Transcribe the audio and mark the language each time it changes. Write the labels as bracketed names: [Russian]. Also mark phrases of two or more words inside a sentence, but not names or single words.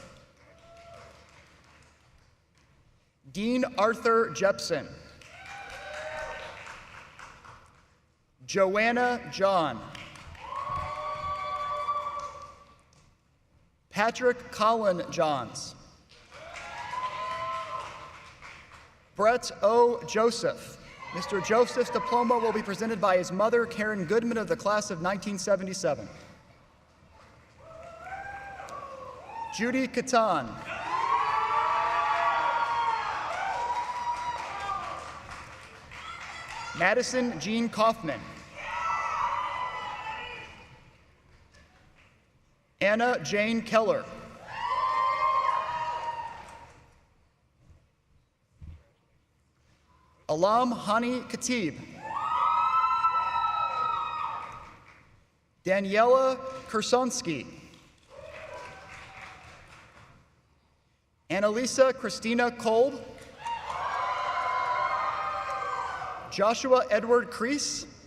[English] Dean Arthur Jepson. Joanna John. Patrick Colin Johns. Brett O. Joseph. Mr. Joseph's diploma will be presented by his mother, Karen Goodman, of the class of 1977. Judy Catan. Madison Jean Kaufman. Anna Jane Keller. Alam Hani Khatib. Daniela Kersonsky. Annalisa Christina Kolb. Joshua Edward Crease.